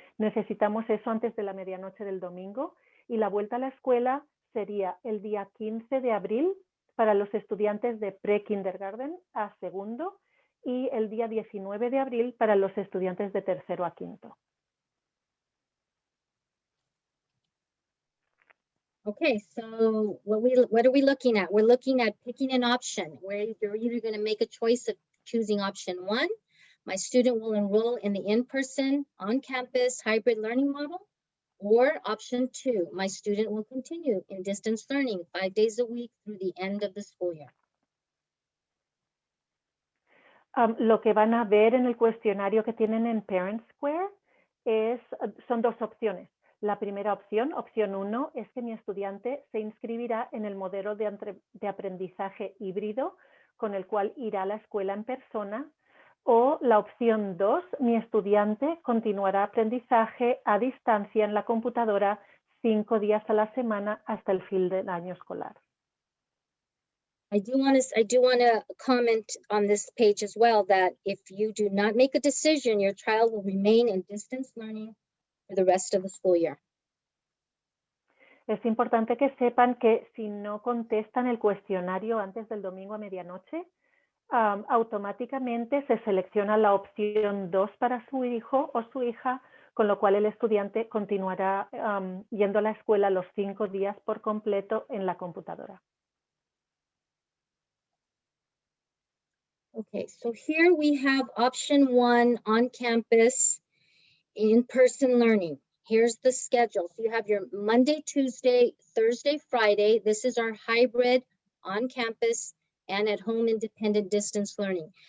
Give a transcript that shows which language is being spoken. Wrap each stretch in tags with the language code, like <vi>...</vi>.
<es>Necesitamos eso antes de la medianoche del domingo y la vuelta a la escuela sería el día 15 de abril para los estudiantes de pre-kindergarten a segundo y el día 19 de abril para los estudiantes de tercero a quinto.</es> <en>Okay, so what are we looking at? We're looking at picking an option where you're either going to make a choice of choosing option 1. My student will enroll in the in-person, on-campus hybrid learning model, or option 2, my student will continue in distance learning 5 days a week through the end of the school year.</en> <es>Lo que van a ver en el cuestionario que tienen en Parent Square son dos opciones. La primera opción, opción 1, es que mi estudiante se inscribirá en el modelo de aprendizaje híbrido con el cual irá a la escuela en persona. O la opción 2, mi estudiante continuará aprendizaje a distancia en la computadora 5 días a la semana hasta el fin del año escolar.</es> <en>I do want to comment on this page as well that if you do not make a decision, your child will remain in distance learning for the rest of the school year.</en> <es>Es importante que sepan que si no contestan el cuestionario antes del domingo a medianoche, automáticamente se selecciona la opción 2 para su hijo o su hija, con lo cual el estudiante continuará yendo a la escuela los 5 días por completo en la computadora.</es> <en>Okay, so here we have option 1 on campus in-person learning. Here's the schedule. So you have your Monday, Tuesday, Thursday, Friday. This is our hybrid on campus and at home independent distance learning.</en>